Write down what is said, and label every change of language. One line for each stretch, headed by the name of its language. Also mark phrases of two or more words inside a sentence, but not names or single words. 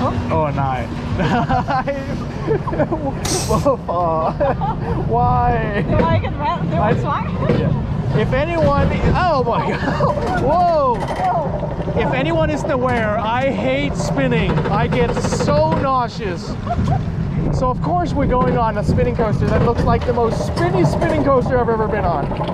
Danish: Åh nej. Nej. Hvorfor?
English: Why?
Danish: Det var ikke et valg, det var en tvang.
English: If anyone... Oh my god. Whoa. If anyone isn't aware, I hate spinning. I get so nauseous. So of course we're going on a spinning coaster that looks like the most spinning coaster I've ever been on.